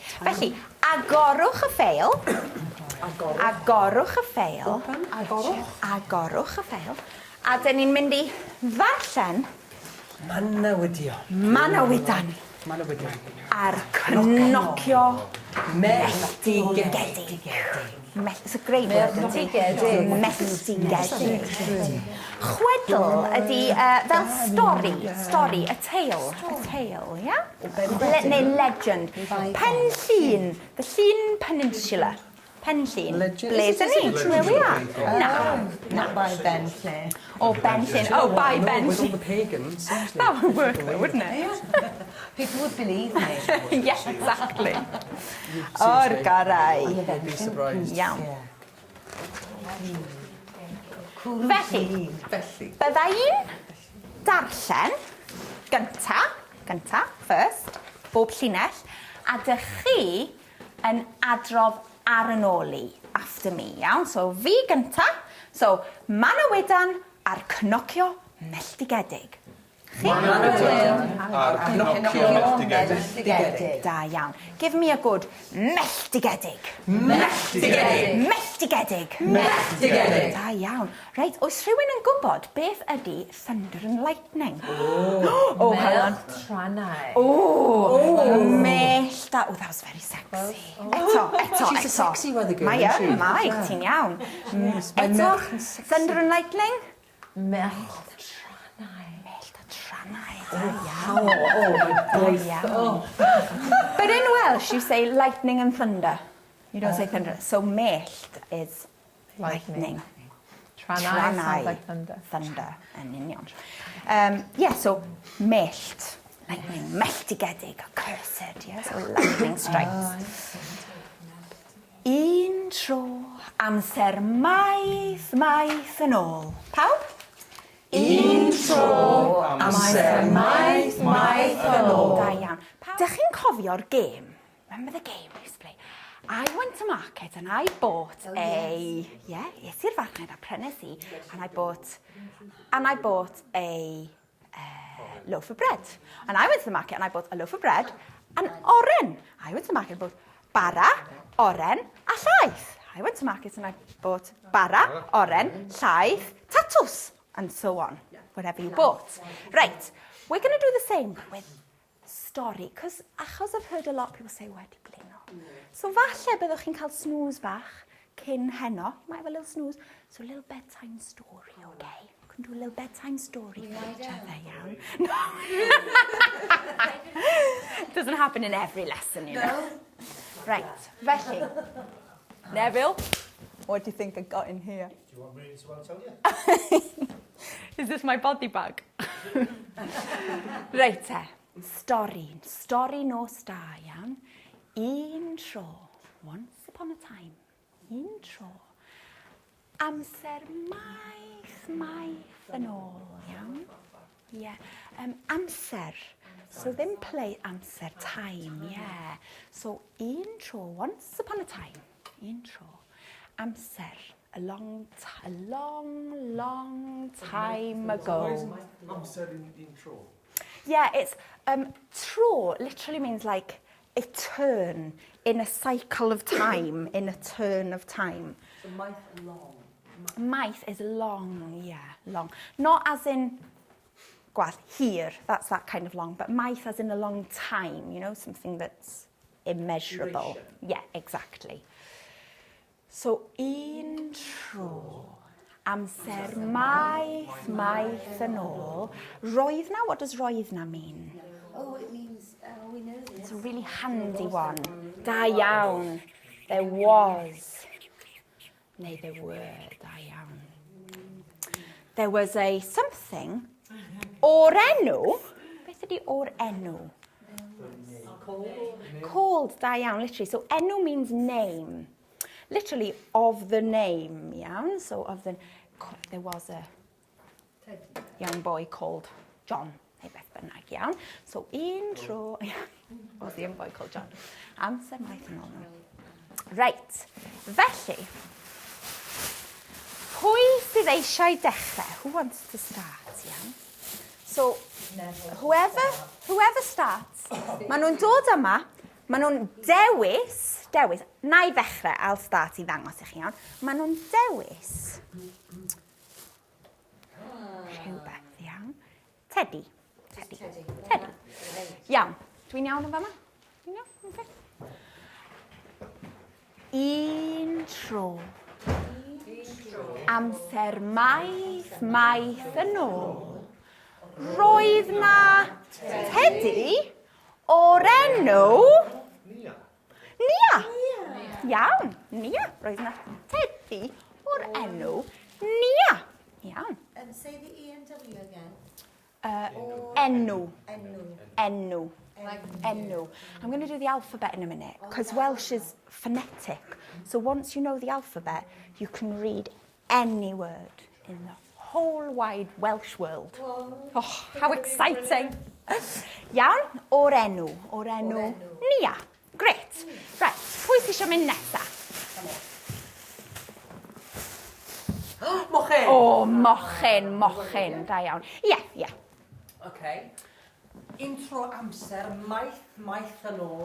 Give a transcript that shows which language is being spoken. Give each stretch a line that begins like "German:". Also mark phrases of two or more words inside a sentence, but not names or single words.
Welsh: Felly, agorwch y ffeil. Agorwch y ffeil. Agorwch y ffeil. A dyn ni'n mynd I ddarllen Manawydion. Manawydan. A'r cnocio Melltigedig.
English: It's a great word, isn't it?
Welsh: Melltigedig. Chwedl ydi fel stori,
English: a tale, yeah?
Welsh: Neu legend.
English: Pen llun, the Llun Peninsula.
Welsh: Pen llun. Ble dyn ni?
English: Where we are? No. Not by Ben Llyn. Oh, Ben Llyn. Oh, by Ben With all Llyn. the pagans. That would work though, wouldn't it? People would believe me. Yes, exactly.
Welsh: O'r garau.
English: I'd be surprised.
Welsh: Iawn. Felly. Bydda i'n darllen gynta, first, bob llinell, a dych chi yn adrodd ar yn ôl i,
English: after me,
Welsh: iawn? So, fi gynta, so, Manawydan a'r cnocio melltigedig. Melltigedig. Da iawn.
English: Give me a good melltigedig.
Welsh: Da iawn. Reit, oes rhywun yn gwybod beth ydy
English: thunder and lightning? Oh, hang on.
Welsh: Dramâu. Oh, mellt.
English: Oh, that was very sexy. Eto. She's a sexy weather girl,
Welsh: Mae
English: isn't she?
Welsh: Mae, ti'n iawn. Eto,
English: thunder and lightning?
Welsh: Mellt.
English: But in Welsh, you say lightning and thunder. You don't say thunder. So mellt is lightning. Dramâu sounds like thunder.
Welsh: Thunder, yn union.
English: Yeah, so mellt, lightning, melltigedig, cursed, yeah, so lightning strikes.
Welsh: Un tro, amser maith yn ôl. Pawb? Un tro, amser maith yn ôl. Da iawn. Dych chi'n cofio'r game?
English: Remember the game we used to play? I went to market and I bought yes,
Welsh: i'r farchnad a prynes i,
English: and I bought a loaf of bread. And I went to the market and I bought a loaf of bread and oren. I went to the market and bought
Welsh: bara, oren, a llaeth.
English: I went to market and I bought
Welsh: bara, oren, llaeth, tatws,
English: and so on, whatever you bought. Right, we're going to do the same with story, because achos I've heard a lot of people say
Welsh: wedi blino. So falle byddwch chi'n cael snooze bach cyn heno.
English: You might have a little snooze. So a little bedtime story, okay? We can do a little bedtime story for each other, iawn? No. It doesn't happen in every lesson, you know. Right, felly. Neville, what do you think I got in here? Do you want me to tell you? Is this my body bag?
Welsh: Right te, stori nos da iawn. Un tro,
English: once upon a time,
Welsh: un tro. Amser maith yn ôl, iawn. Yeah, amser. So ddim play amser,
English: time, yeah.
Welsh: So un tro,
English: once upon a time,
Welsh: un tro.
English: Amser. A long time ago.
Welsh: Amser in tro.
English: Yeah, it's tro literally means like a turn in a cycle of time, in a turn of time. So maith long. Maith is long, yeah, long. Not as in here, that's that kind of long, but maith as in a long time, you know, something that's immeasurable. Duration. Yeah, exactly. So,
Welsh: un tro, amser maith yn ôl. Roedd na,
English: what does
Welsh: roedd na
English: mean? Oh, it means, we know this. It's a really handy one.
Welsh: Da iawn.
English: There was. Neu there were,
Welsh: da iawn.
English: There was a something.
Welsh: O'r enw. Beth ydi o'r enw?
English: Called,
Welsh: da iawn,
English: literally. So enw means name. Literally, of the name, iawn. So, there was a young boy called John,
Welsh: neu beth bynnag, iawn. So, un tro,
English: was the young boy called John.
Welsh: Amser maith yn ôl. Right, felly, pwy sydd eisiau dechrau?
English: Who wants to start, iawn? So, whoever starts,
Welsh: maen nhw'n dod yma, maen nhw'n dewis, na I ddechrau,
English: I'll start
Welsh: I ddangos I chi iawn. Maen nhw'n dewis rhywbeth, iawn. Teddy. Iawn. Dwi'n iawn yn fama? Dwi'n iawn? Okay. Un tro. Amser maith yn ôl. Roedd na Tedi o'r enw... Nia. Nia. Iawn, Nia. Roedd na Tedi o'r enw Nia. Iawn.
English: Say the E and W again.
Welsh: Enw. Enw. Enw. Enw.
English: I'm going to do the alphabet in a minute because Welsh is phonetic. So once you know the alphabet, you can read any word in the whole wide Welsh world. Oh, how exciting.
Welsh: Iawn, o'r enw. O'r enw Nia. Great. Right, pwy sy'n eisiau mynd nesa? Mochen. O, mochen. Da iawn. Ie. Okay. Intro amser maith yn ôl.